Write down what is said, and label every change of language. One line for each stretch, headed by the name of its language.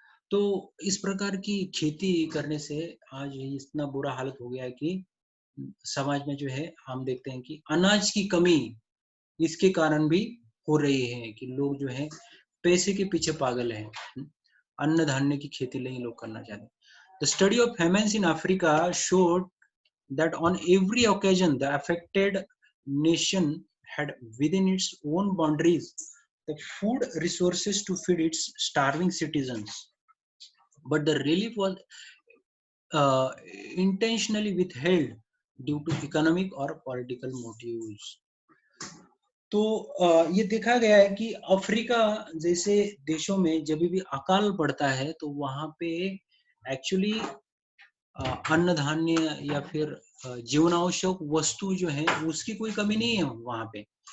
Hindi: तो इस प्रकार की खेती करने से आज इतना बुरा हालत हो गया है कि समाज में जो है हम देखते हैं कि अनाज की कमी इसके कारण भी हो रही है कि लोग जो है पैसे के पीछे पागल हैं। अन्न धान्य की खेती नहीं लोग करना चाहते।
English: The study of famines in Africa showed that on every occasion the affected nation had within its own boundaries the food resources to feed its starving citizens, but the relief was uh, intentionally withheld due to economic or political motives.
Hindi: तो ये देखा गया है कि Africa जैसे देशों में जब भी अकाल पड़ता है तो वहां पे एक्चुअली अन्न धान्य या फिर जीवनावश्यक वस्तु जो है उसकी कोई कमी नहीं है वहां पे।